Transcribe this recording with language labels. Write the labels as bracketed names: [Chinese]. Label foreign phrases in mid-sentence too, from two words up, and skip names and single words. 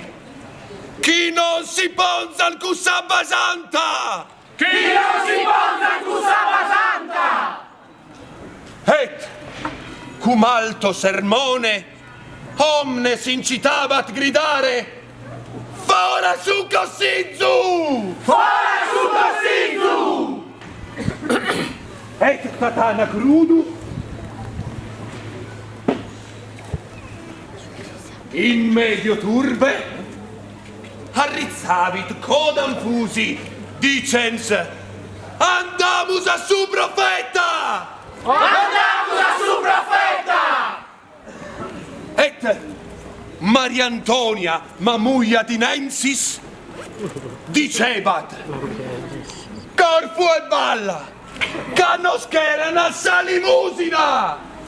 [Sardinian] Chi non si ponza cu Sabba Santa! [Latin] Et cum alto sermone omnes incitabat gridare: [Sardinian] Fora su Cossizzu! [Latin] Et Tatana Crudu in medio turbe arrizzavit codam fusi dicens: [Sardinian] Andamus a su profeta! [Latin] Et Maria Antonia Mamuia Dinensis dicebat: [Sardinian] Corfu e balla, canoscherem a salimusina!